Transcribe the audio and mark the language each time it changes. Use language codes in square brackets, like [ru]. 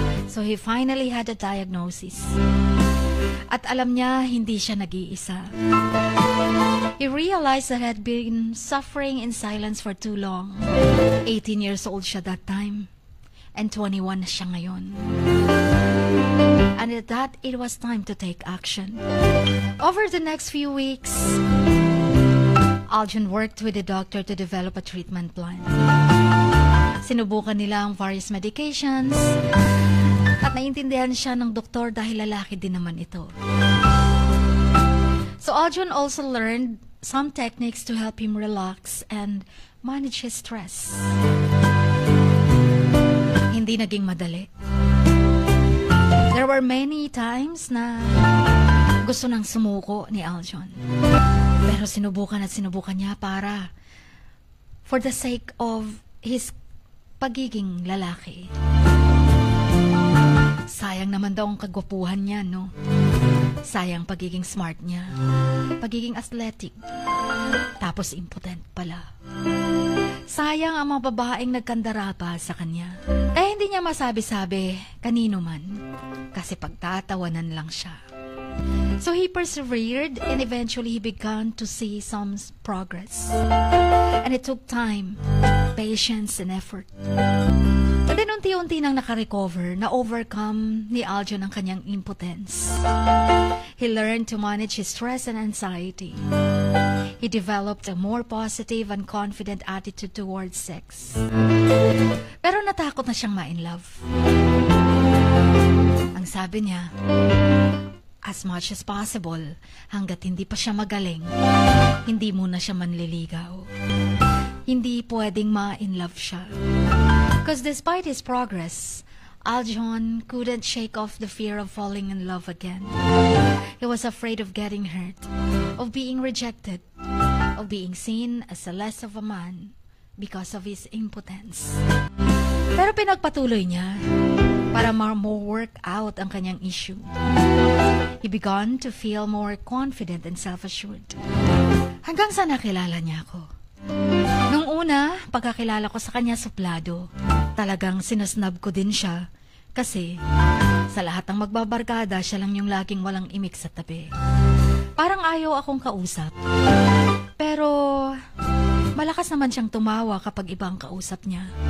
[en] So he finally had a diagnosis. [tl] At alam niya, hindi siya nag-iisa. [en] He realized that he had been suffering in silence for too long. [tl] 18 years old siya [en] that time, [tl] and 21 na siya ngayon. [en] And at that, it was time to take action. Over the next few weeks, Aljon worked with the doctor to develop a treatment plan. [tl] Sinubukan nila ang various medications, at naintindihan siya ng doktor dahil lalaki din naman ito. [en] So Aljon also learned some techniques to help him relax and manage his stress. [tl] Hindi naging madali. [en] There were many times [tl] na gusto nang sumuko ni Aljon. Pero sinubukan niya para [en] for the sake of his [tl] pagiging lalaki. Sayang naman daw ang kagwapuhan niya, no? Sayang pagiging smart niya. Pagiging athletic. Tapos impotent pala. Sayang ang mga babaeng nagkandara pa sa kanya. Kaya hindi niya masabi-sabi kanino man. Kasi pagtatawanan lang siya. [en] So he persevered and eventually he began to see some progress. And it took time, patience, and effort. But then [tl] unti-unti nang nakarecover, na-overcome ni Aljon ang kanyang impotence. [en] He learned to manage his stress and anxiety. He developed a more positive and confident attitude towards sex. [tl] Pero natakot na siyang ma-in-love. Ang sabi niya, [en] as much as possible, [tl] hanggat hindi pa siya magaling, hindi muna siya manliligaw. Hindi pwedeng ma-in-love siya. [en] Because despite his progress, Aljon couldn't shake off the fear of falling in love again. He was afraid of getting hurt, of being rejected, of being seen as a less of a man because of his impotence. [tl] Pero pinagpatuloy niya para more work out ang kanyang issue. [en] He began to feel more confident and self-assured. [tl] Hanggang sa nakilala niya ako. Nung una, pagkakilala ko sa kanya suplado, talagang sinasnab ko din siya kasi sa lahat ng magbabarkada, siya lang yung laging walang imik sa tabi. Parang ayaw akong kausap. Pero malakas naman siyang tumawa kapag ibang kausap niya.